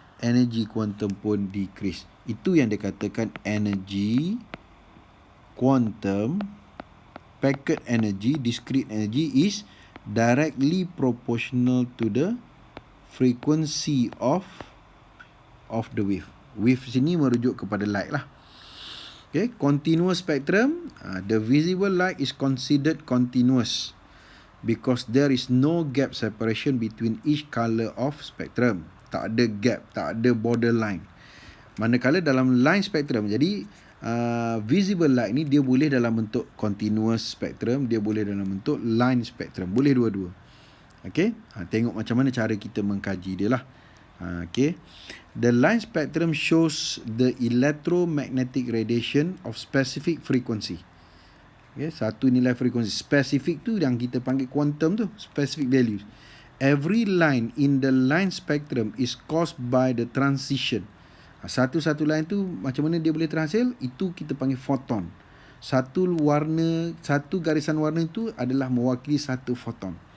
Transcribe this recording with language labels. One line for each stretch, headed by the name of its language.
English: Energy quantum pun decrease. Itu yang dikatakan energy quantum, packet energy, discrete energy is directly proportional to the frequency of the wave.
Malay: Wave sini merujuk kepada light lah.
English: Okay, continuous spectrum, the visible light is considered continuous because there is no gap separation between each color of spectrum.
Malay: Tak ada gap, tak ada borderline. Manakala dalam line spectrum, jadi visible light ni dia boleh dalam bentuk continuous spectrum, dia boleh dalam bentuk line spectrum, boleh dua-dua. Okay, tengok macam mana cara kita mengkaji dia lah.
English: Okay, the line spectrum shows the electromagnetic radiation of specific frequency.
Malay: Okay, satu nilai frekuensi spesifik tu yang kita panggil quantum tu, specific values.
English: Every line in the line spectrum is caused by the transition.
Malay: Satu-satu line tu macam mana dia boleh terhasil, itu kita panggil photon. Satu warna, satu garisan warna itu adalah mewakili satu photon.